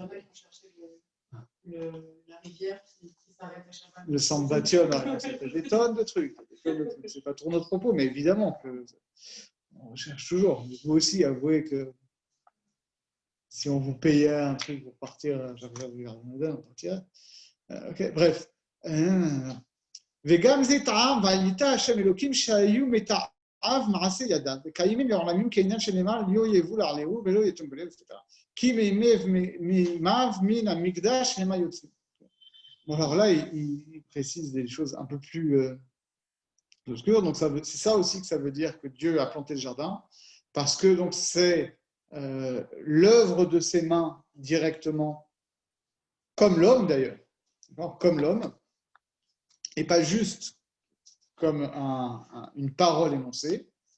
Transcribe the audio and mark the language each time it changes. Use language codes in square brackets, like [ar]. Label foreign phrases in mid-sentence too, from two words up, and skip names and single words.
[fr] Il y en a qui ont cherché la rivière qui s'arrête à chaque fois. Le Sambation, c'est des tonnes de trucs. C'est pas trop notre propos, mais évidemment on recherche toujours. Vous aussi, avouez que si on vous payait un truc pour partir, on partirait. Ok, bref. [he] וגם זה טעם, והייתה השם אלוקים שהיו מתעב מעשה ידיו, וקיימים לעולמים כעניין שנאמר, לא יבוא לעלהו ולא יתום בלב, כי מימיו מן המקדש המה יוצאים. [fr] Bon, alors là, il précise des choses un peu plus obscures. Donc, c'est ça aussi que ça veut dire que Dieu a planté le jardin, parce que donc c'est l'œuvre de ses mains directement, comme l'homme d'ailleurs, comme l'homme, et pas juste comme une parole énoncée,